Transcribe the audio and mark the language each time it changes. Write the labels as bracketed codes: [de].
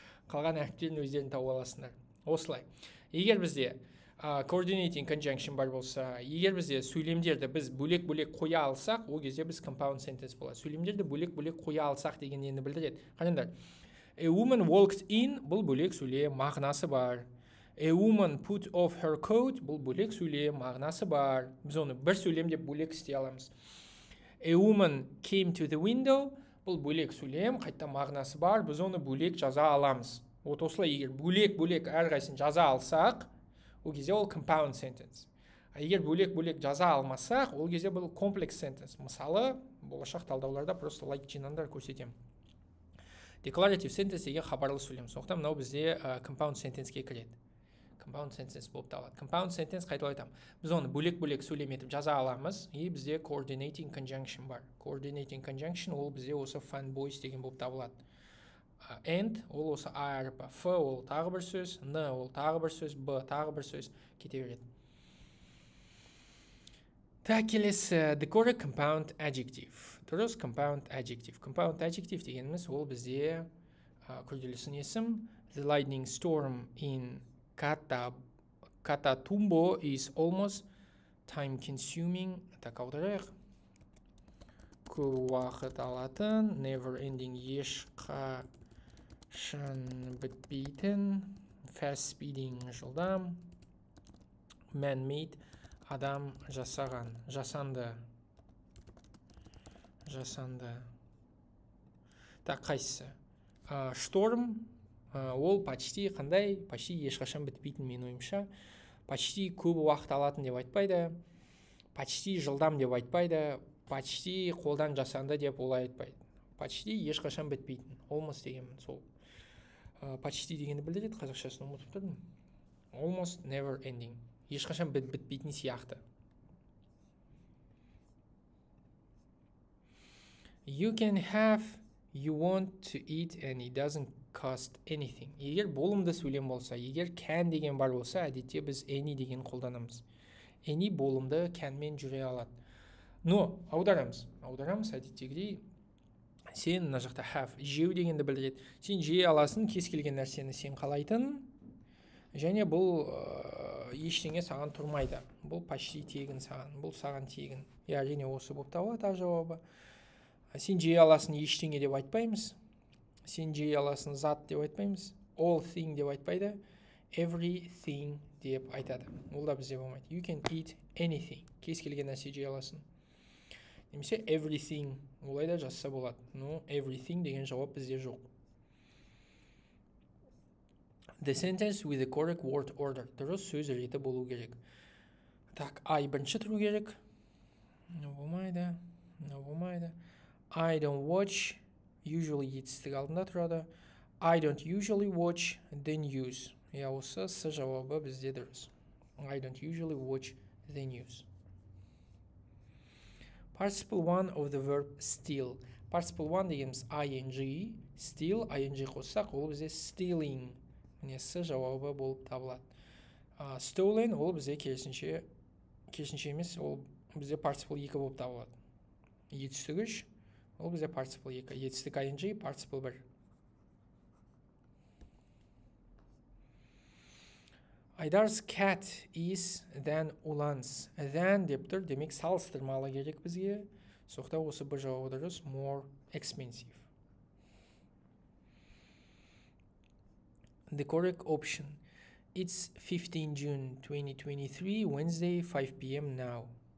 [kk] Қалған әріптерін өздерін тауып аласыңдар. Осылай. Егер бізде coordinating conjunction бар болса, егер бізде сөйлемдерді біз бөлек-бөлек қоя алсақ, ол кезде біз compound sentence болады. Сөйлемдерді бөлек-бөлек қоя алсақ деген нені білдіреді? Қараңдар. [en] A woman walked in, [kk] бұл бөлек сөйлем, мағынасы бар. [en] A woman put off her coat, [kk] бұл бөлек сөйлем, мағынасы бар. Біз оны бір сөйлем деп бөлек істей аламыз. [en] A woman came to the window, [kk] бұл бөлек сөйлем, қайта мағынасы бар, біз оны бөлек жаза аламыз. Вот осылай егер бөлек-бөлек әрқайсысын жаза алсақ, ол кезде ол compound sentence. Егер бөлек-бөлек жаза алмасақ, ол кезде бұл комплекс сентенс. Мысалы, болашақ талдауларда просто лайк жинаңдар, көрсетемін. Declarative sentence деген хабарлы сөйлем. Сондықтан мынау бізде compound sentenceке кіреді. Compound sentence болып табылады. Compound sentence қайталап айтамын. Біз оны бөлек-бөлек сөйлем етіп жаза аламыз. И бізде coordinating conjunction бар. Coordinating conjunction ол бізде осы find boys деген болып табылады. And ол осы а әріпі. F ол тағы бір сөз, N ол тағы бір сөз, B тағы бір сөз кете береді. Так, келесі [en] the correct compound adjective. Дұрыс compound adjective. [kk] Compound adjective дегеніміз ол бізде күрделісін есім. [en] The lightning storm in Catatumbo is almost time consuming. [kk] Так, аударайық. Көп уақыт алатын, never ending, ешқашан бітпейтін, fast speeding, жылдам, man-made, адам жасаған, жасанды. Так, қайсысы? Шторм, ол почти қандай? Почти ешқашан бітпейтін мен ойымша. Почти көп уақыт алатын деп айтпайды. Почти жылдам деп айтпайды. Почти қолдан жасанды деп олай айтпайды. Почти ешқашан бітпейтін. Almost деген сол. Почти дегенді білдіреді, қазақшасын ұмытып тұрдым. [en] Almost never ending. [kk] Ешқашан бітпейтін сияқты. [en] You can have, you want to eat and it doesn't cost anything. [kk] Егер болымды сөйлем болса, егер can деген бар болса, әдетте біз any деген қолданамыз. Any болымды can-мен жүре алады. Но аударамыз әдеттегідей. Сен мына жақта have, жеу дегенді білдіреді. Сен жей аласың, кез келген нәрсені сен қалайтын. Және бұл ештеңе саған тұрмайды. Бұл почти тегін саған, бұл саған тегін. Әрине осы болып табылады жауабы. Сен жей аласың ештеңе деп айтпаймыз. Сен жей аласың зат деп айтпаймыз. All thing деп айтпайды. Everything деп айтады. Ол да бізде болмайды. [en] You can eat anything. [kk] Кез келген нәрсе жей аласың. Немесе everything. Олай да жазса болады. Но everything деген жауап бізде жоқ. [en] The sentence with the correct word order. [kk] Дұрыс сөз реті болу керек. Так, I бірінші тұру керек. Болмайды. [en] I don't watch. [kk] Usually етістік алдында тұрады. [en] I don't usually watch the news. [kk] Осы с жауабы бізде дұрыс. [en] I don't usually watch the news. Participle 1 of the verb steal. Participle 1 дегеніміз ing. [kk] Steal, ing қоссақ, ол бізде stealing. Міне с жауабы болып табылады. Stolen ол бізде керісінше емес, ол бізде participle 2 болып табылады. Етістік 3, ол бізде participle 2. Етістік ing, participle 1. [en] Айдар's cat is than Ulan's. [kk] Than деп тұр, демек салыстырмалы керек бізге. Соқта осы бір жауабы дұрыс, more expensive. [en] The correct option. It's 15 June 2023, Wednesday, 5 p.m. now.